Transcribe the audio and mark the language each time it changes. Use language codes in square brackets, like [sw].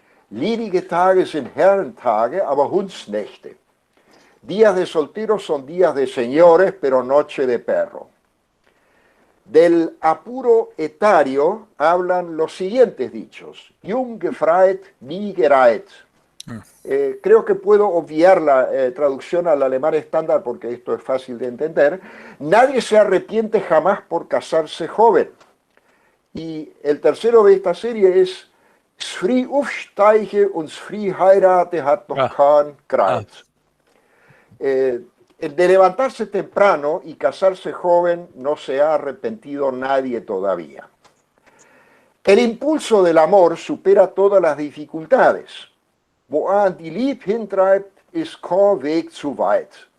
[de] Ledige Tage sind Herrentage, aber Hundsnächte. [es] Días de solteros son días de señores, pero noche de perro. Del apuro etario hablan los siguientes dichos. [de] Jung gefreit, nie gereit. [es] Creo que puedo obviar la traducción al alemán estándar porque esto es fácil de entender. Nadie se arrepiente jamás por casarse joven. Y el tercero de esta serie es [de] Früh aufsteige und früh heirate hat noch kein Kreuz. [es] El de levantarse temprano y casarse joven no se ha arrepentido nadie todavía. El impulso del amor supera todas las dificultades. [de] Woan die Lieb hintreibt, ist kein Weg zu weit.